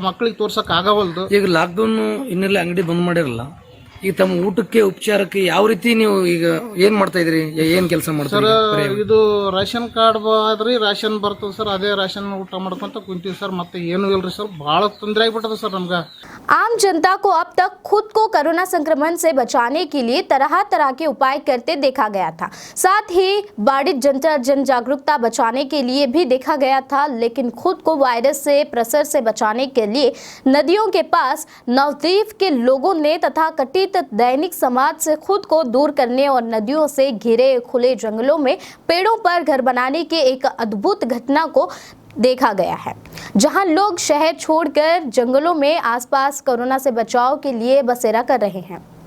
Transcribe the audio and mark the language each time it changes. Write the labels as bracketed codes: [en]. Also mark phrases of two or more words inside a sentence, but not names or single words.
[kn] ಮಕ್ಕಳಿಗೆ ತೋರ್ಸೋಕೆ ಆಗವಲ್ದು. ಈಗ ಲಾಕ್ಡೌನು ಇನ್ನೆಲ್ಲ ಅಂಗಡಿ ಬಂದ್ ಮಾಡಿರಲ್ಲ, ಈಗ ತಮ್ಮ ಊಟಕ್ಕೆ ಉಪಚಾರಕ್ಕೆ ಯಾವ ರೀತಿ ನೀವು ಈಗ ಏನ್ ಮಾಡ್ತಾ ಇದ್ರಿ, ಏನ್ ಕೆಲಸ ಮಾಡ್ತೀರಿ ಸರ್? ಇದು ರೇಷನ್ ಕಾರ್ಡ್ ಆದ್ರಿ, ರೇಷನ್ ಬರ್ತದೆ ಸರ್, ಅದೇ ರೇಷನ್ ಊಟ ಮಾಡ್ಕೊಂತ ಕುಂತೀವಿ ಸರ್. ಮತ್ತೆ ಏನು ಇಲ್ರಿ ಸರ್, ಭಾಳ ತೊಂದರೆ ಆಗ್ಬಿಟ್ಟದ ಸರ್ ನಮ್ಗೆ। [hi] आम जनता को अब तक खुद को कोरोना संक्रमण से बचाने के लिए तरह तरह के उपाय करते देखा गया था, साथ ही बाड़ी जन जागरूकता बचाने के लिए भी देखा गया था। लेकिन खुद को वायरस से प्रसर से बचाने के लिए नदियों के पास नवद्वीप के लोगों ने तथा कथित दैनिक समाज से खुद को दूर करने और नदियों से घिरे खुले जंगलों में पेड़ों पर घर बनाने के एक अद्भुत घटना को देखा गया है, जहां लोग शहर छोड़कर जंगलों में आसपास कोरोना से बचाव के लिए बसेरा कर रहे हैं।